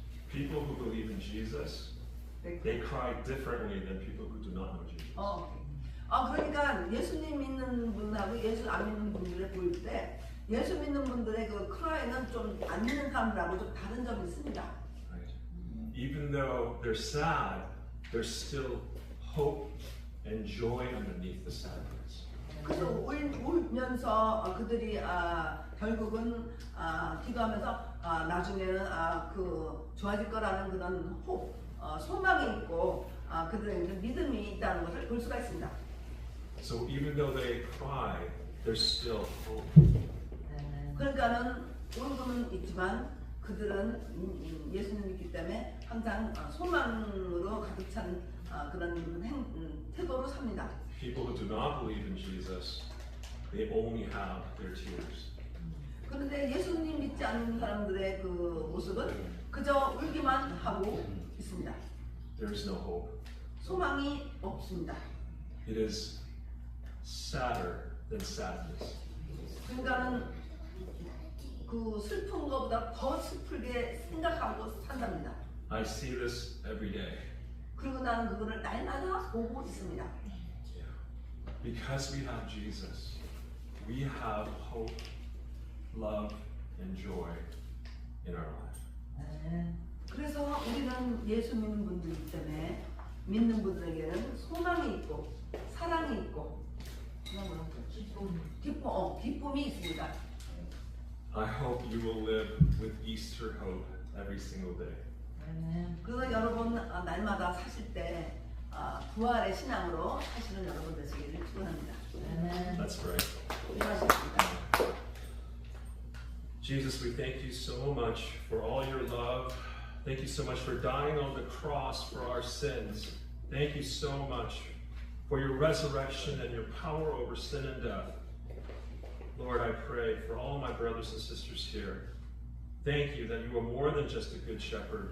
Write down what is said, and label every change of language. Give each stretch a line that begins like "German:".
English: People who believe in Jesus, they cry differently than people who do not know Jesus.
Korean: 그러니까 예수님 믿는 분하고 예수 안 믿는 분들을 볼 때 예수 믿는 분들의 그 크라이는 좀 안 믿는 사람들하고 좀 다른 점이 있습니다.
English: Right. Even though they're sad, there's still hope and joy underneath the sadness.
Korean: 그래서 울면서 그들이 결국은 기도하면서 나중에는 그 좋아질 거라는 그런 소망이 있고 그들에게 믿음이 있다는 것을 볼 수가 있습니다.
English: So even though they cry, there's still hope.
Korean: 그러니까는 울고는 있지만 그들은 예수님 믿기 때문에 항상 소망으로 가득 찬 그런 태도로 삽니다.
English: People who do not believe in Jesus, they only have their tears.
Korean: 그런데 예수님 믿지 않는 사람들의 그 모습은 그저 울기만 하고 있습니다.
English: There is no hope.
Korean: 소망이 없습니다.
English: It is sadder than sadness.
Korean: 그러니까는 그 슬픈 것보다 더 슬프게 생각하고 산답니다.
English: I see this every day.
Korean: 그리고 나는 그거를 날마다 보고 있습니다.
English: Because we have Jesus, we have hope, love, and joy in our life.
Korean: 네. 그래서 우리는 예수 믿는 분들이기 때문에 믿는 분들에게는 소망이 있고 사랑이 있고 기쁨이 있습니다.
English: I hope you will live with Easter hope every single day.
Korean: 네. 그래서 여러분 날마다 사실 때 부활의 신앙으로 사시는 여러분 되시기를 축원합니다. 네.
English: Let's pray.
Korean: 기도하십니다.
English: Jesus, we thank you so much for all your love. Thank you so much for dying on the cross for our sins. Thank you so much for your resurrection and your power over sin and death. Lord, I pray for all my brothers and sisters here. Thank you that you are more than just a good shepherd.